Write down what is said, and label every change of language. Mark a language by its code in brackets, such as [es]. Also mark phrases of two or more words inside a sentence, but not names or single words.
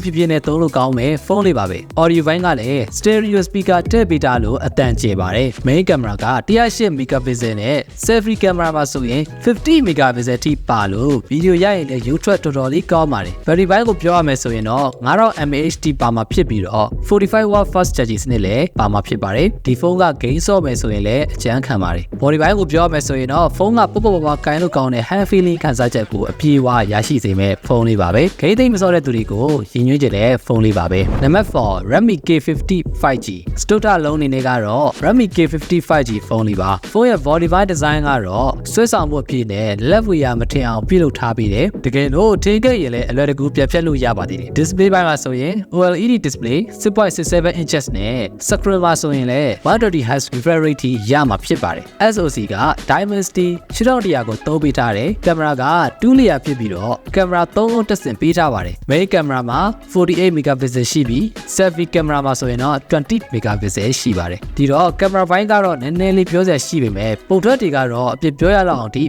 [my] ဖြစ်ဖြစ်နဲ့သုံးလို့ကောင်းမယ်ဖုန်းလေးပါပဲ audio ဘိုင်းကလည်း [en] stereo speaker [my] ထည့်ပေးထားလို့အတန်ကျေပါတယ် [en] main camera [my] က 108 megapixel နဲ့ [en] selfie camera [my] မှာဆိုရင်50 megapixel ထိ ပါလို့ဗီဒီယိုရိုက်ရင်လည်းရုပ်ထွက်တော်တော်လေးကောင်းပါတယ် battery ဘိုင်းကိုပြောရမယ်ဆိုရင်တော့ 5000 mAh ထိပါမှာဖြစ်ပြီးတော့ 45W [en] fast charging [my] နဲ့လည်းပါမှာဖြစ်ပါတယ်ဒီဖုန်းကဂိမ်းဆော့မယ်ဆိုရင်လည်းအကျန်းခံပါတယ် body ဘိုင်းကိုပြောရမယ်ဆိုရင်တော့ဖုန်းကပုတ်ပုတ်ပပကိုင်းလို့ကောင်းတဲ့ [en] hand feeling [my] ခံစားချက်ကိုအပြည့်အဝရရှိစေမဲ့ဖုန်းလေးပါပဲဂိမ်းသိမ်းမစော့တဲ့သူတွေကိုရင်ညွှန်းကြတဲ့ဖုန်းလေးပါပဲ Number 4 Redmi K50 5G စတုတ္ထလုံးအနေနဲ့ကတော့ Redmi K50 5G ဖုန်းလေးပါဖုန်းရဲ့ [en] body by design [my] ကတော့ဆွဲ ဆောင်မှုအဖြစ်နဲ့လက်ဝေရမထင်အောင်ပြုလုပ်ထားပြီးတယ်တကယ်လို့ထင်းခဲ့ရင်လည်းအလွယ်တကူပြတ်ဖြတ်လို့ရပါသေးတယ် display ပိုင်းမှာဆိုရင် [en] OLED display 6.67 inches [my] နဲ့ screen မှာဆိုရင်လည်း [en] 120Hz refresh rate [my] ထိရမှာဖြစ်ပါတယ် SoC က Dimensity 6100ကိုသုံးပေးထားတယ်ကင်မရာက2 layer ဖြစ်ပြီးတော့ကင်မရာ3လုံးတက်ဆင်ပေးထားပါတယ် [en] main camera [my] မှာ 48 megapixel ရှိပြီး [en] selfie camera [my] မှာဆိုရင်တော့20 megapixel ရှိပါတယ်ဒီတော့ကင်မရာပိုင်းကတော့နည်းနည်းလေးပြောစရာရှိပေမဲ့ပုံထွက်တွေကတော့အပြစ်ပြောရလောက်အောင်ဒီ